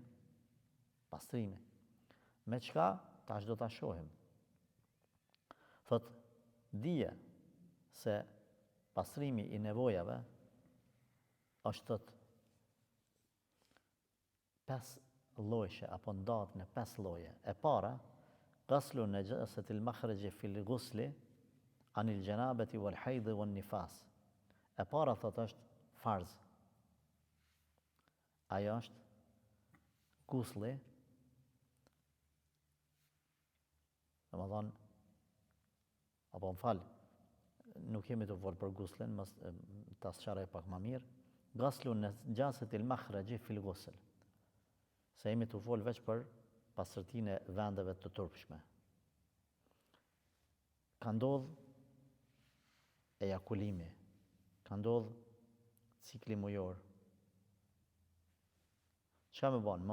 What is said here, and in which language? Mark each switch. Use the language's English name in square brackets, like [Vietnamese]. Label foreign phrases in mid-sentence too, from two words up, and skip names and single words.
[Albanian] Pastrimi. Me çka? Tash do ta shohim. Thot, dije se pastrimi i nevojave është thot 5 lloje apo ndahet në 5 lloje. E para, [Arabic] غسل نجاسة المخرج في الغسل عن الجنابة والحيض والنفاس. [Albanian] E para thot është farz. Ajo është gusli, dhe më thonë, apo më falë, nuk jemi të folë për guslin, ta sqaroj pak më mirë, [Arabic] غسل نجاسة المخرج في الغسل. [Albanian] Se jemi të folë veç për pastërtinë e vendeve të turpshme. Ka ndodh ejakulimi, ka ndodh cikli mujor. Çka me bën?